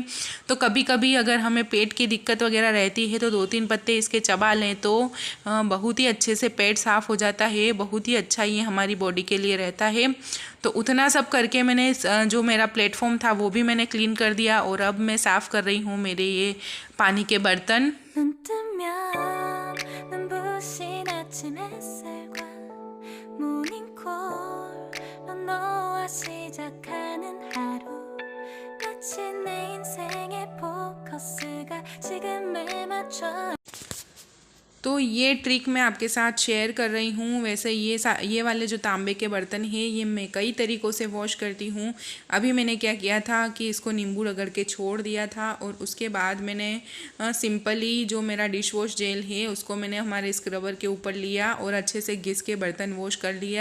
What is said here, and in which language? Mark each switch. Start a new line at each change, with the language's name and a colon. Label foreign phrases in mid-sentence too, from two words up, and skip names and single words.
Hindi: तो कभी कभी अगर हमें पेट की दिक्कत वगैरह रहती है तो 2-3 पत्ते इसके चबा लें तो बहुत ही अच्छे से पेट साफ़ हो जाता है। बहुत ही अच्छा ये हमारी बॉडी के लिए रहता है। तो उतना सब करके मैंने जो मेरा प्लेटफॉर्म था वो भी मैंने क्लीन कर दिया। और अब मैं साफ़ कर रही हूँ मेरे ये पानी के बर्तन।
Korean: 눈 뜨면 눈부신 아침 햇살과 모닝콜로 너와 시작하는 하루 마치 내 인생의 포커스가 지금에 맞춰
Hindi: तो ये ट्रिक मैं आपके साथ शेयर कर रही हूँ। वैसे ये वाले जो तांबे के बर्तन हैं ये मैं कई तरीक़ों से वॉश करती हूँ। अभी मैंने क्या किया था कि इसको नींबू रगड़ के छोड़ दिया था और उसके बाद मैंने सिंपली जो मेरा
English: dish wash gel
Hindi: है उसको मैंने हमारे स्क्रबर के ऊपर लिया और अच्छे से घिस के बर्तन वॉश कर लिया।